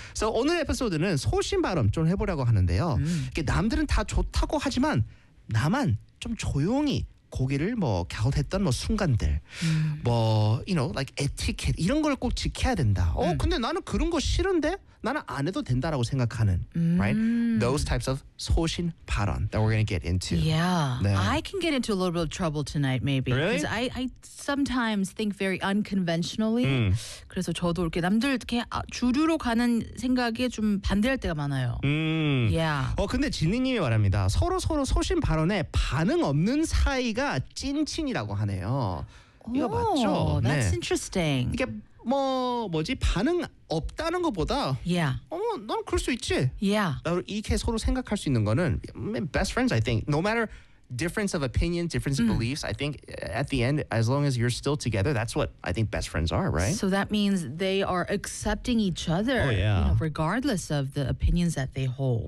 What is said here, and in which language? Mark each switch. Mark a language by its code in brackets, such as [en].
[ko] So 오늘 에피소드는 소신 발언 좀 해보려고 하는데요. 이게 남들은 다 좋다고 하지만 나만 좀 조용히 고개를 뭐 갸웃했던 뭐 순간들. 뭐 [en] you know like etiquette [ko] 이런 걸 꼭 지켜야 된다. 근데 나는 그런 거 싫은데 나는 안 해도 된다라고 생각하는. [en] Right? Those types of 소신 발언 that we're going to get into. Yeah. [ko] 네. [en] I can get into a little bit of trouble tonight maybe. Really? Cuz I sometimes think very unconventionally. [ko] 그래서 저도 이렇게 남들 이렇게 주류로 가는 생각에 좀 반대할 때가 많아요. [en] Yeah. [ko] 근데 진희 님이 말합니다. 서로 소신 발언에 반응 없는 사이 이가 찐친이라고 하네요. 이거 맞죠? [en] That's interesting. [ko] 이게 뭐지 반응 없다는 것보다 넌 그럴 수 있지. [en] Yeah. [ko] 이렇게 서로 생각할 수 있는 거는 [en] best friends I think. No matter difference of opinion, difference of beliefs, I think at the end, as long as you're still together, that's what I think best friends are, right? So that means they are accepting each other you know, regardless of the opinions that they hold.